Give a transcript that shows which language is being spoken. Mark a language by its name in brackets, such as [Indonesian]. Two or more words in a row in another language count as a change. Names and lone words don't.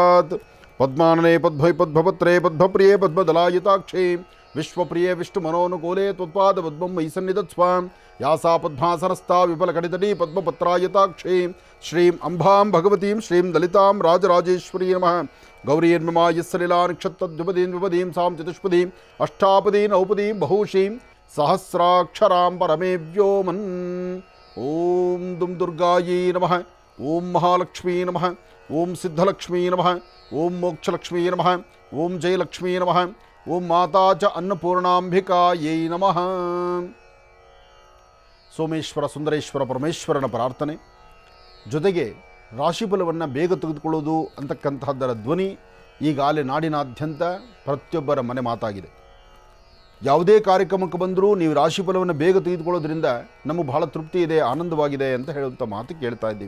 [Sanskrit] ಪದ್ಮಾನನೆ ಪದ್ಮೈ ಪದ್ಮಪತ್ರೇ ಪದ್ಮಪ್ರಿಯೇ ಪದ್ಮದಲಾಯತಾಕ್ಷೇ ವಿಶ್ವಪ್ರಿಯೇ ವಿಷ್ಣು ಮನೋನುಕೂಲೆ ತ್ವತ್ಪಾದ ಪದ್ಮಂ ಮಯಿ ಸನ್ನಿಧತ್ಸ್ವ ಯಾಸಾ ಪದ್ಮಾಸನಸ್ಥಾ ವಿಫಲಕಟಿತಟೀ ಪದ್ಮಪತ್ರಾಯತಾಕ್ಷೀ ಶ್ರೀಂ ಅಂಬಾಂ ಭಗವತೀಂ ಶ್ರೀಂ ಲಲಿತಾಂ ರಾಜರಾಜೇಶ್ವರೀ ನಮಃ ಗೌರೀರ್ಮಮ ಯಸ್ಸಲಿಲಾ ನಕ್ಷತ್ರದ್ವಿಪದೀಂ ವಿಪದೀಂ ಸಾಂ ಚತುಷ್ಪದೀಂ ಅಷ್ಟಾಪದೀಂ ನೌಪದೀಂ ಬಹುಶೀಂ ಸಹಸ್ರಾಕ್ಷರಾಂ ಪರಮೇ ವ್ಯೋಮನ್. ಓಂ ದುಂ ದುರ್ಗಾಯೈ ನಮಃ, ಓಂ ಮಹಾಲಕ್ಷ್ಮೀ ನಮಃ, ಓಂ ಸಿದ್ಧಲಕ್ಷ್ಮೀ ನಮಃ, ಓಂ ಮೋಕ್ಷಲಕ್ಷ್ಮೀ ನಮಃ, ಓಂ ಜಯಲಕ್ಷ್ಮೀ ನಮಃ, ಓಂ ಮಾತಾ ಚ ಅನ್ನಪೂರ್ಣಾಂಬಿಕಾಯೈ ನಮಃ. [Kannada] ಸೋಮೇಶ್ವರ ಸುಂದರೇಶ್ವರ ಪರಮೇಶ್ವರನ ಪ್ರಾರ್ಥನೆ ಜೊತೆಗೆ ರಾಶಿಫಲವನ್ನು ಬೇಗ ತೆಗೆದುಕೊಳ್ಳೋದು ಅಂತಕ್ಕಂತಹದ್ದರ ಧ್ವನಿ ಈಗಾಗಲೇ ನಾಡಿನಾದ್ಯಂತ ಪ್ರತಿಯೊಬ್ಬರ ಮನೆ ಮಾತಾಗಿದೆ. ಯಾವುದೇ ಕಾರ್ಯಕ್ರಮಕ್ಕೆ ಬಂದರೂ ನೀವು ರಾಶಿಫಲವನ್ನು ಬೇಗ ತೆಗೆದುಕೊಳ್ಳೋದ್ರಿಂದ ನಮಗೆ ಬಹಳ ತೃಪ್ತಿ ಇದೆ, ಆನಂದವಾಗಿದೆ ಅಂತ ಹೇಳುವಂಥ ಮಾತು ಕೇಳ್ತಾ ಇದ್ದೀವಿ.